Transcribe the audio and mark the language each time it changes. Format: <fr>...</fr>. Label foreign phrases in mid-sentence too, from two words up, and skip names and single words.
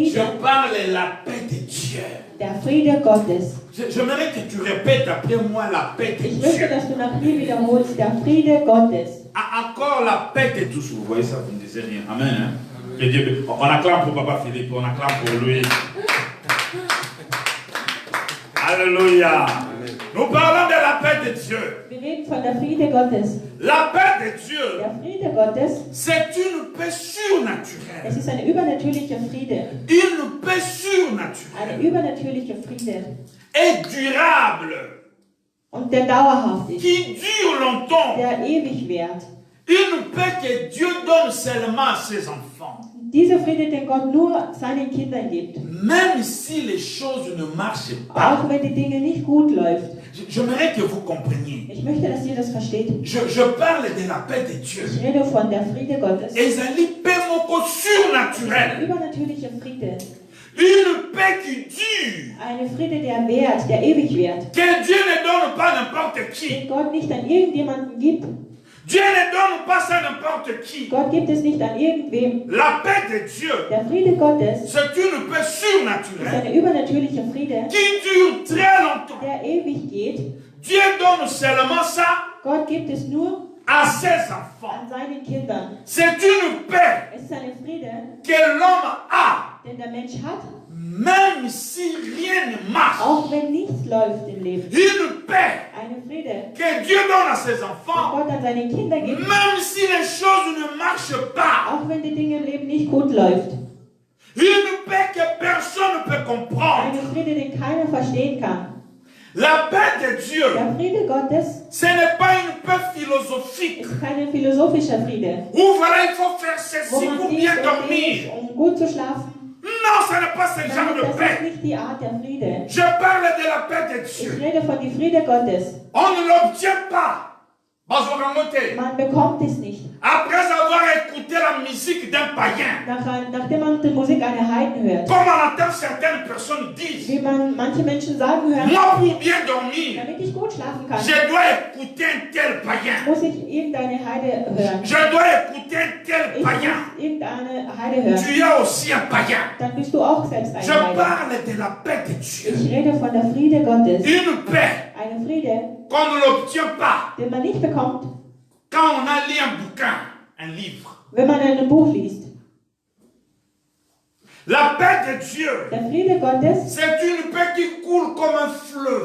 <fr>Je</fr> <de>Frieden.</de> <fr>parle de la paix de Dieu.</fr> <de>Der Friede Gottes.</de> <fr>J'aimerais que tu répètes après moi la paix de</fr> <de>Ich möchte,</de> <fr>Dieu.</fr> <de>dass du nach mir wiederholst. Der Friede Gottes.</de> <fr>Encore la paix de tous. Vous voyez ça, vous ne disiez rien. Amen. Hein? Que Dieu, on acclame pour Papa Philippe, on acclame pour lui. Alléluia. Nous parlons de la paix de Dieu.</fr> <de>Wir reden von der Friede Gottes.</de> <fr>La paix de Dieu,</fr> <de>Der Friede Gottes,</de> <fr>c'est une paix surnaturelle.</fr> <de>es ist ein übernatürlicher Friede.</de> <fr>Une paix</fr> <de>Eine</de> <fr>surnaturelle</fr> <de>übernatürliche Friede.</de> <fr>et durable,</fr> <de>Und der dauerhaft ist.</de> <fr>qui dure longtemps.</fr> <de>Der ewig währt.</de> <fr>Une paix que Dieu donne seulement à ses enfants.</fr> <de>Dieser Friede, den Gott nur seinen Kindern gibt.</de> <fr>Même si les choses ne marchent pas.</fr> <de>Auch wenn die Dinge nicht gut läuft.</de> <fr>J'aimerais que vous compreniez.</fr> <de>Ich möchte, dass ihr das versteht.</de> <fr>Je parle de la paix de Dieu.</fr> <de>Ich rede von der Friede Gottes.</de> <ln>Ezali paix moko</ln> <de>Ein</de> <fr>surnaturelle.</fr> <de>übernatürlicher Friede.</de> <fr>Une paix qui dure.</fr> <de>Eine Friede, der währt, der ewig währt.</de> <fr>Que Dieu ne donne pas n'importe qui.</fr> <de>Den Gott nicht an irgendjemanden gibt.</de> <fr>Dieu ne donne pas ça à n'importe qui.</fr> <de>Gott gibt es nicht an irgendwem.</de> <fr>La paix de Dieu,</fr> <de>Der Friede Gottes</de> <fr>c'est une paix</fr> <de>ist</de> <fr>surnaturelle</fr> <de>ein übernatürlicher Friede,</de> <fr>qui dure très longtemps.</fr> <de>der ewig geht.</de> <fr>Dieu donne seulement ça</fr> <de>Gott gibt es nur</de> <fr>à ses enfants.</fr> <de>an seinen Kindern.</de> <fr>C'est une paix</fr> <de>Es ist eine Friede,</de> <fr>que l'homme a,</fr> <de>den der Mensch hat,</de> <fr>même si rien ne marche.</fr> <de>auch wenn nichts läuft im Leben.</de> <fr>Une paix</fr> <de>Eine Friede,</de> <fr>que Dieu donne à ses</fr> <de>den</de> <fr>enfants,</fr> <de>Gott an seine Kinder gibt,</de> <fr>même si les choses ne marchent pas.</fr> <de>auch wenn die Dinge im Leben nicht gut läuft.</de> <fr>Une paix que personne ne peut comprendre.</fr> <de>Eine Friede, den keiner verstehen kann.</de> <fr>La paix de Dieu,</fr> <de>Der Friede Gottes</de> <fr>ce n'est pas une paix philosophique.</fr> <de>ist kein philosophischer Friede,</de> <fr>Où voilà, il faut faire</fr> <de>wo</de> <fr>ceci</fr> <de>man</de> <fr>pour</fr> <de>dies</de> <fr>bien</fr> <de>und</de> <fr>dormir.</fr> <de>jenes, um gut zu schlafen.</de> <fr>Non, ce n'est pas ce genre</fr> <de>Nein,</de> <fr>de</fr> <de>das ist</de> <fr>paix.</fr> <de>nicht die Art der Friede.</de> <fr>Je parle de la paix de</fr> <de>Ich</de> <fr>Dieu.</fr> <de>rede von der Friede Gottes.</de> <fr>On ne l'obtient pas.</fr> <ln>Bazorangote.</ln> <de>Man bekommt es nicht.</de> <fr>Après avoir écouté la musique d'un païen,</fr> <de>Nachdem man die Musik einer Heiden hört,</de> <fr>comme on entend certaines personnes dire,</fr> <de>wie man manche Menschen sagen hören,</de> <fr>moi pour bien dormir,</fr> <de>damit ich gut schlafen kann,</de> <fr>je dois écouter un tel païen.</fr> <de>muss ich irgendeine Heide hören.</de> <fr>Je dois écouter un tel</fr> <de>Ich</de> <fr>païen.</fr> <de>muss irgendeine Heide hören.</de> <fr>Tu es aussi un païen.</fr> <de>Dann bist du auch selbst</de> <fr>Je</fr> <de>eine Heide.</de> <fr>parle de la paix de Dieu.</fr> <de>Ich rede von der Friede Gottes.</de> <fr>Une paix</fr> <de>Eine Friede,</de> <fr>qu'on ne l'obtient pas</fr> <de>den man nicht bekommt,</de> <fr>quand on a lu un bouquin, un livre.</fr> <de>wenn man ein Buch liest.</de> <fr>La paix de Dieu,</fr> <de>Der Friede Gottes,</de> <fr>c'est une paix qui coule comme un fleuve.</fr>